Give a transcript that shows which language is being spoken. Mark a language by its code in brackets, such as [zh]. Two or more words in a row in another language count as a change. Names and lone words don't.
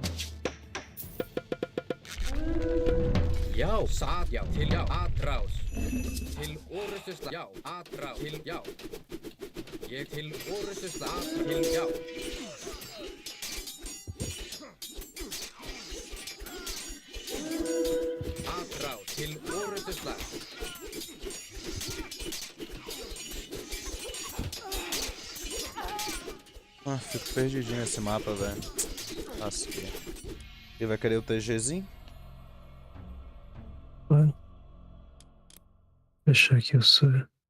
[is] Já, satt, já, til, já, aðrás. Til orustu slag, já, aðrás, til, já. Ég til orustu slag, til, já. Aðrás, til orustu slag. [pt] Ah, fico perdidinho nesse mapa, velho. Lasquei. Ele vai querer o TGzinho? Vai. Fechar aqui o Sora.